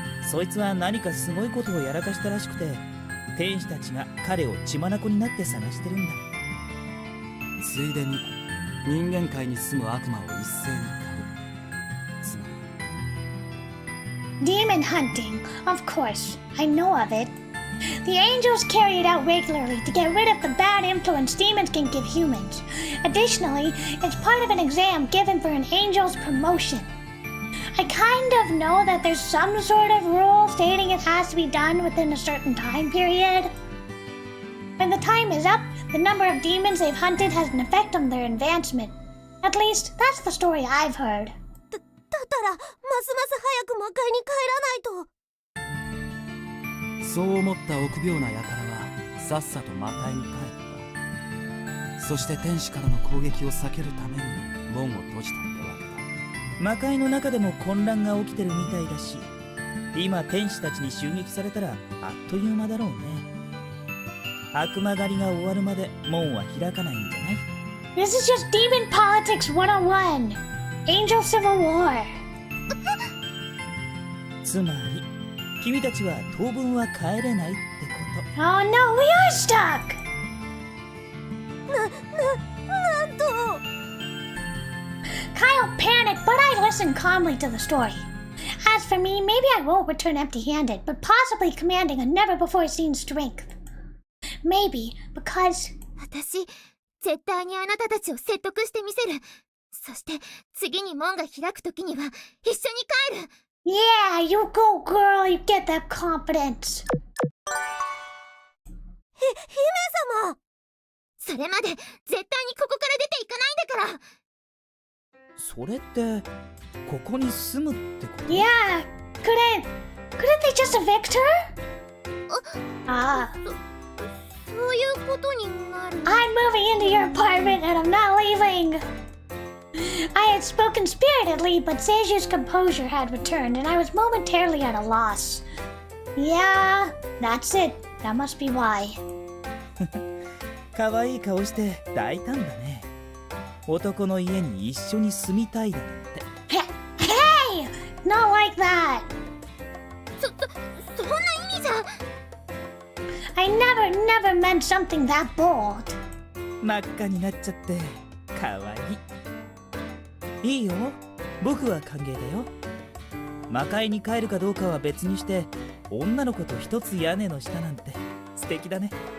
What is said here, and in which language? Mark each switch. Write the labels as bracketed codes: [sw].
[ja] そいつは何かすごいことをやらかしたらしくて、天使たちが彼を血眼になって探してるんだ。ついでに人間界に住む悪魔を一斉に狩る。つまり [en] Demon hunting. Of course. I know of it. The angels carry it out regularly to get rid of the bad influence demons can give humans. Additionally, it's part of an exam given for an angel's promotion. I kind of know that there's some sort of rule stating it has to be done within a certain time period. When the time is up, the number of demons they've hunted has an effect on their advancement. At least, that's the story I've heard. [ja] だったら、ますます早く魔界に帰らないと。そう思った臆病な輩はさっさと魔界に帰った。そして天使からの攻撃を避けるために門を閉じたってわけだ。魔界の中でも混乱が起きてるみたいだし、今天使たちに襲撃されたらあっという間だろうね。悪魔狩りが終わるまで門は開かないんじゃない？ [en] This is just Demon Politics 101. Angel Civil War. [ja] つまり君たちは当分は帰れないってこ [en] Oh no, we are stuck! [ja] なんと。 [en] Kyle panicked, but I listened calmly to the story. As for me, maybe I won't return empty-handed, but possibly commanding a never-before-seen strength. Maybe, because... [ja] 私、絶対にあなたたちを説得してみせる。そして、次に門が開くときには、一緒に帰る。 [en] Yeah, you go, girl, you get that confidence. [ja] 姫様！それまで、絶対にここから出ていかないんだから。と。それってここに住むってこと？ [en] Yeah, couldn't they just evict her? [ja] そういうことになる。 [en] I'm moving into your apartment and I'm not leaving. I had spoken spiritedly, but Seiju's composure had returned, and I was momentarily at a loss. Yeah, that's it. That must be why. [ja] 可愛い顔して大胆だね。男の家に一緒に住みたいだなんて。 [en] Hey! Not like that! [ja] そんな意味じゃ。 [en] I never meant something that bold. [ja] 真っ赤になっちゃって可愛い。いいよ、僕は歓迎だよ。魔界に帰るかどうかは別にして、女の子と一つ屋根の下なんて素敵だね。